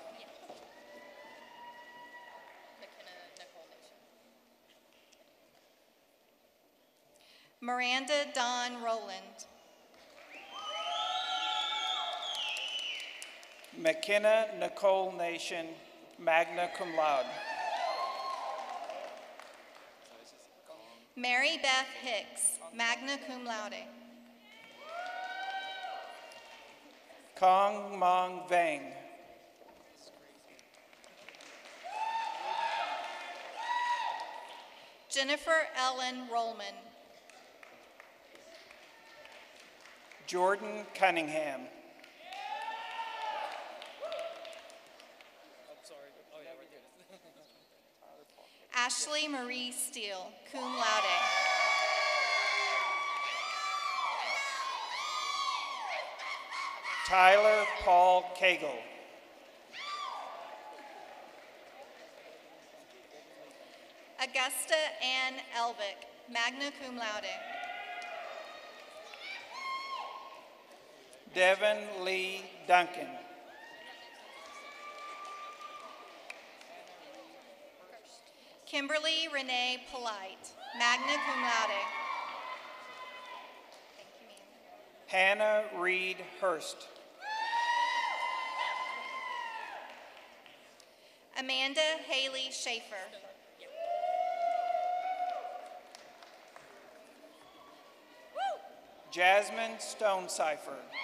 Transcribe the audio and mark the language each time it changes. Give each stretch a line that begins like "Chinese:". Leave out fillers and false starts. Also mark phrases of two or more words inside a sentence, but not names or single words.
English: Miranda Dawn Rowland. McKenna Nicole Nation,
Latin: magna cum laude.
English: Mary Beth Hicks,
Latin: magna cum laude.
English: Kong Mong Vang. Jennifer Ellen Rollman. Jordan Cunningham. Ashley Marie Steele,
Latin: cum laude.
English: Tyler Paul Cagle. Augusta Ann Elvick,
Latin: magna cum laude.
English: Devin Lee Duncan. Kimberly Renee Polite,
Latin: magna cum laude.
English: Hannah Reed Hurst. Amanda Haley Schaefer. Jasmine Stonecipher.